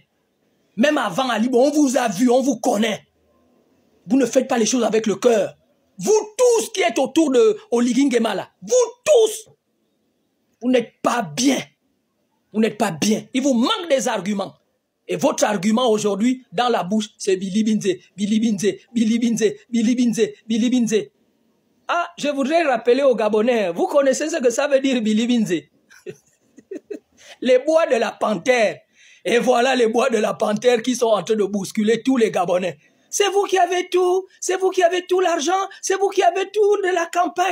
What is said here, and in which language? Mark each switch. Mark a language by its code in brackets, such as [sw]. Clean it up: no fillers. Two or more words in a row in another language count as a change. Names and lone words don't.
[fr] Même avant Ali Bongo, on vous a vu, on vous connaît. Vous ne faites pas les choses avec le cœur. Vous tous qui êtes autour de Oligui Nguema là, vous tous, vous n'êtes pas bien. Vous n'êtes pas bien. Il vous manque des arguments. Et votre argument aujourd'hui, dans la bouche, c'est Billy Binze, Billy Binze, Billy Binze, Billy Binze, Billy Binze. Ah, je voudrais rappeler aux Gabonais, vous connaissez ce que ça veut dire Billy Binze? Les bois de la panthère. Et voilà les bois de la panthère qui sont en train de bousculer tous les Gabonais. C'est vous qui avez tout. C'est vous qui avez tout l'argent. C'est vous qui avez tout de la campagne.